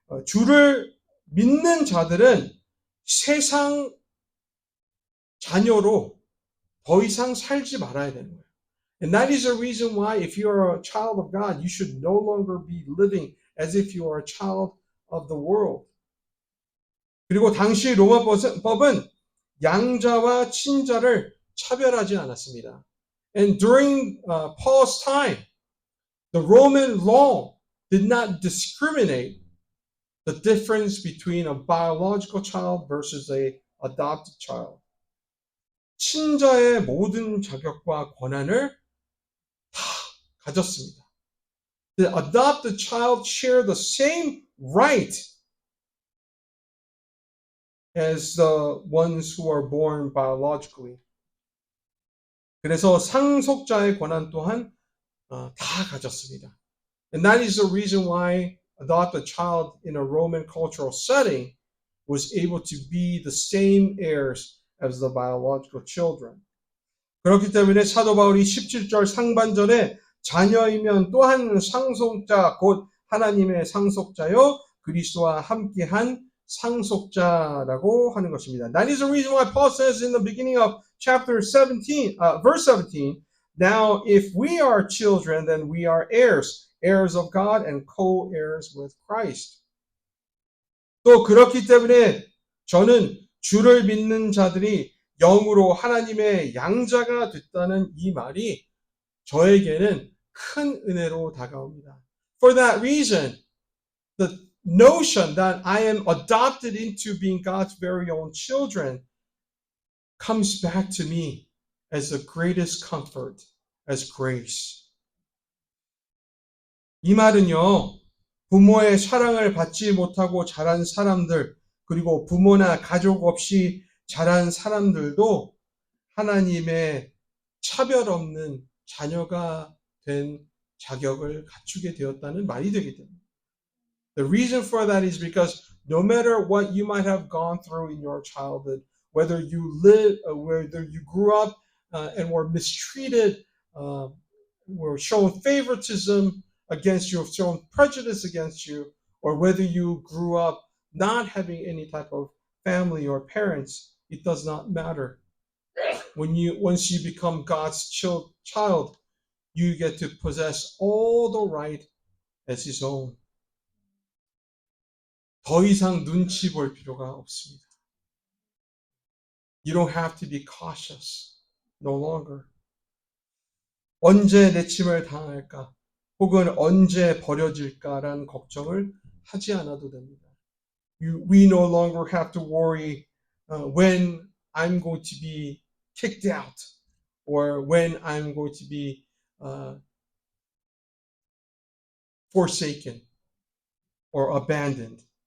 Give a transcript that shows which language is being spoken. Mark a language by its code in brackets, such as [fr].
[ko] 주를 믿는 자들은 세상 자녀로 더 이상 살지 말아야 되는 거예요. [en] And that is the reason why if you are a child of God, you should no longer be living as if you are a child of the world. [ko] 그리고 당시 로마법은 양자와 친자를 차별하지 않았습니다. [en] And during Paul's time, the Roman law did not discriminate the difference between a biological child versus a adopted child. [ko] 친자의 모든 자격과 권한을 다 가졌습니다. [en] The adopted child share the same right as the ones who are born biologically. [ko] 그래서 상속자의 권한 또한 다 가졌습니다. [en] And that is the reason why adopted child in a Roman cultural setting was able to be the same heirs as the biological children. [ko] 그렇기 때문에 사도 바울이 17절 상반절에 자녀이면 또한 상속자 곧 하나님의 상속자요 그리스도와 함께한 상속자라고 하는 것입니다. [en] That is the reason why Paul says in the beginning of chapter 17, verse 17, now if we are children, then we are heirs, heirs of God and co-heirs with Christ. [ko] 또 그렇기 때문에 저는 주를 믿는 자들이 영으로 하나님의 양자가 됐다는 이 말이 저에게는 큰 은혜로 다가옵니다. [en] For that reason, the notion that I am adopted into being God's very own children comes back to me as the greatest comfort, as grace. [ko] 이 말은요, 부모의 사랑을 받지 못하고 자란 사람들, 그리고 부모나 가족 없이 자란 사람들도 하나님의 차별 없는 자녀가 된 자격을 갖추게 되었다는 말이 되게 됩니다. [en] The reason for that is because no matter what you might have gone through in your childhood, whether you grew up and were mistreated, were shown favoritism against you, shown prejudice against you, or whether you grew up not having any type of family or parents, it does not matter. Once you become God's child, you get to possess all the right as His own. [ko] 더 이상 눈치 볼 필요가 없습니다. [en] You don't have to be cautious no longer. [ko] 언제 내침을 당할까? 혹은 언제 버려질까라는 걱정을 하지 않아도 됩니다. [en] We no longer have to worry when I'm going to be kicked out or when I'm going to be forsaken or abandoned.